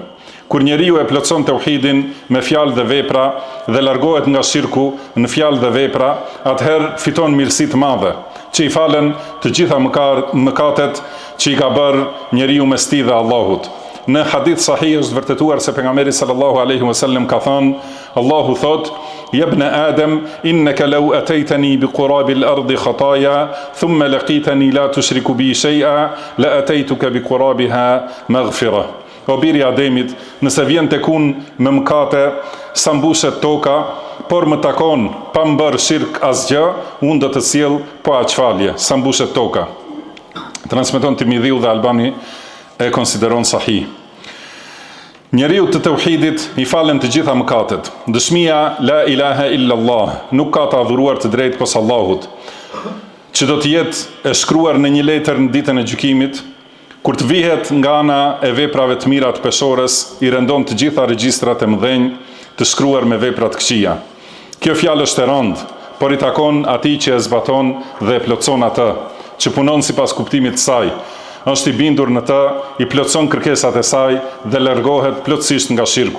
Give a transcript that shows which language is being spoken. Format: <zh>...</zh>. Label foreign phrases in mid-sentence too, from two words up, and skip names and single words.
<sq>Kur njeriu e plotson tauhidin me fjalë dhe vepra dhe largohet nga shirku në fjalë dhe vepra, atëherë fiton mirësi të madhe, që i falen të gjitha mëkatet që i ka bërë njeriu mes tij dhe Allahut. Në hadith sahih është vërtetuar se pejgamberi</sq> <ar>صلى الله عليه وسلم</ar> <sq>ka thënë: Allahu thot:</sq> <ar>يا ابن آدم، إنك لو أتيتني بقراب الأرض خطايا، ثم لقيتني لا تشرك بي شيئا، لأتيتك بقرابها مغفرة.</ar> <sq>O biri Ademit, nëse vjen tek unë me mëkate sa mbushet toka, por më takon pa më bërë shirk asgjë, unë do të sjell po aq falje, sa mbushet toka. Transmeton Tirmidhiu dhe Albani e konsideron sahih. Njeriu të tauhidit i falen të gjitha mëkatet. Dëshmia</sq> <ar>لا إله إلا الله,</ar> <sq>nuk ka të adhuruar të drejtë pos Allahut, që do të jetë e shkruar në një letër në ditën e gjykimit, kur të vihet nga ana e veprave të mira të peshores, i rendon të gjitha regjistrat e mëdhenj të shkruar me vepra të këqija. Kjo fjalë është e rëndë, por i takon atij që e zbaton dhe e plotson atë, që punon sipas kuptimit të saj, është i bindur në të, i plotson kërkesat e saj dhe largohet plotësisht nga shirku.</sq>